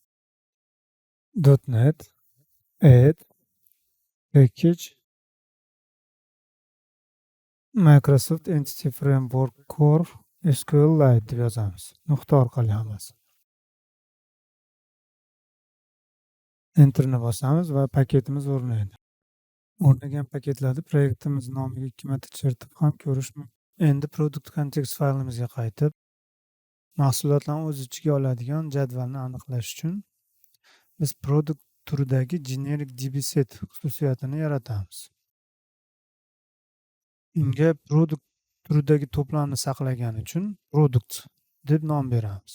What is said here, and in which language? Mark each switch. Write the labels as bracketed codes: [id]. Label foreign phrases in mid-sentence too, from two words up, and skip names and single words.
[en] .NET add package Microsoft Entity Framework Core SQLite [uz] deb yozamiz. Nuqta orqali hammasi. Enterni bosamiz va paketimiz o'rnaydi. O'rnagan paketlarni proyektimiz nomiga 2 marta chertib ham ko'rish mumkin. Endi [en] product context [uz] faylimizga qaytib, mahsulotlarni o'z ichiga oladigan jadvalni aniqlash uchun biz product turidagi [en] generic dbset [uz] xususiyatini yaratamiz. Unga product turidagi to'plamni saqlagani uchun product deb nom beramiz.